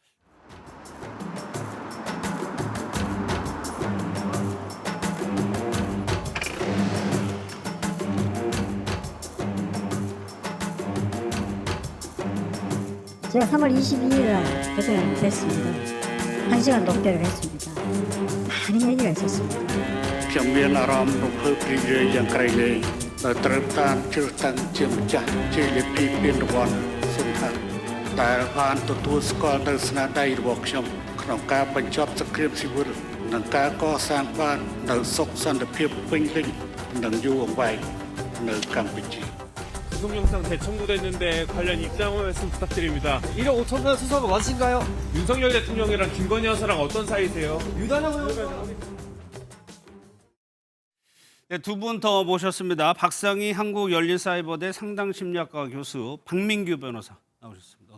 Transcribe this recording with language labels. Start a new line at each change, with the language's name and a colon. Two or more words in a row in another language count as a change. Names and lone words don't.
Korean: 제가 3월 22일에 개통이 됐습니다. 1시간 넘게를 했습니다. 많은 얘기가 있었습니다.
Khmer: ខ្ញុំមានអារម្មណ៍រំភើបរីករាយយ៉ាងក្រៃលែងដែលត្រូវតាមជ្រើសតាំងជាម្ចាស់ជ័យលាភីពានរង្វាន់សុនហាត់ដែលបានទទួលស្គាល់នៅស្នាដៃរបស់ខ្ញុំក្នុងការបញ្ចប់សង្គ្រាមស៊ីវិលនិងការកសាងបាននៅសុខសន្តិភាពពេញលេញនិងយូរអង្វែងនៅកម្ពុជា
Korean: 구속 영상 재청구됐는데 관련 입장 말씀 부탁드립니다. 1억 5천만 수사가 맞으신가요? 윤석열 대통령이랑 김건희 여사랑 어떤 사이세요? 두 분 더 모셨습니다. 박상희 한국열린사이버대 상당심리학과 교수 박민규 변호사 나오셨습니다.